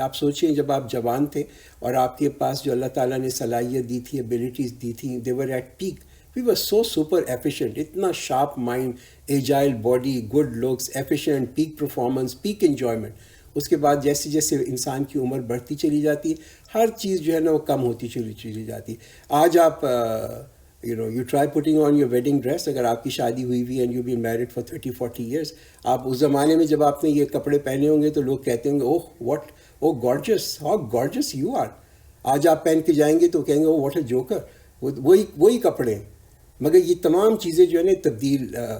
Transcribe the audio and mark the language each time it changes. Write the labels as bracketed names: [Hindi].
[Urdu] آپ سوچیں جب آپ جوان تھے اور آپ کے پاس جو اللہ تعالیٰ نے صلاحیت دی تھی، ایبیلٹیز دی تھیں، [English] They were at peak. We were so super efficient, اتنا sharp mind, agile body, good looks, efficient, peak performance, peak enjoyment. [Urdu] اس کے بعد جیسے جیسے انسان کی عمر بڑھتی چلی جاتی ہے ہر چیز جو ہے نا وہ کم ہوتی چلی جاتی ہے. آج آپ [English] you try putting on your wedding dress. [Urdu] اگر آپ کی شادی ہوئی ہوئی [English] and you've been married for 30-40 years، [Urdu] آپ اس زمانے میں جب آپ نے یہ کپڑے پہنے ہوں گے تو لوگ کہتے ہوں گے [English] oh gorgeous, how gorgeous you are. [Urdu] آج آپ پہن کے جائیں گے تو کہیں گے [English] what a joker. [Urdu] وہی کپڑے ہیں، مگر یہ تمام چیزیں جو ہے نا تبدیل.